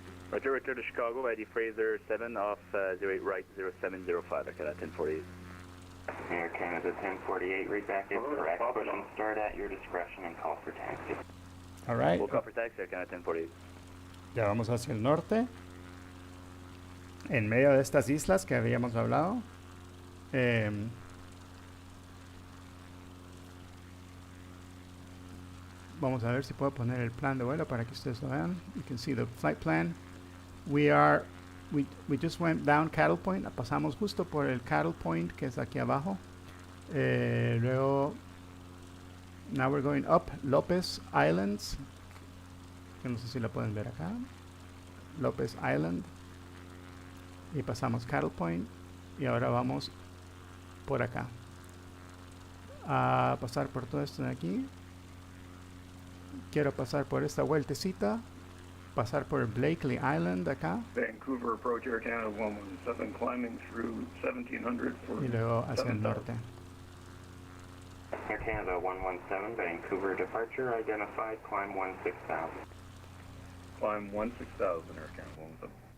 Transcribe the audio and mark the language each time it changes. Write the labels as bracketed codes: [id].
[en] Roger, return to Chicago, ID Fraser 7 off 08 right, 0705, Air Canada 1048. Air Canada 1048, read back is correct. Push and start at your discretion and call for taxi. All right. We'll call for taxi, Air Canada 1048. [es] Ya vamos hacia el norte. En medio de estas islas que habíamos hablado. Vamos a ver si puedo poner el plan de vuelo para que ustedes lo vean. [en] You can see the flight plan. we just went down Cattle Point, [es] pasamos justo por el Cattle Point que es aquí abajo. Luego, [en] now we're going up Lopez Islands, [es] que no sé si la pueden ver acá. Lopez Island. Y pasamos Cattle Point y ahora vamos por acá. A pasar por todo esto de aquí. Quiero pasar por esta vueltecita. Pasar por Blakely Island acá. [en] Vancouver approach Air Canada 117 climbing through 1700 for [es] Y luego hacia el norte. [en] Air Canada 117, Vancouver departure identified, climb 16,000. Climb 16,000 Air Canada 117.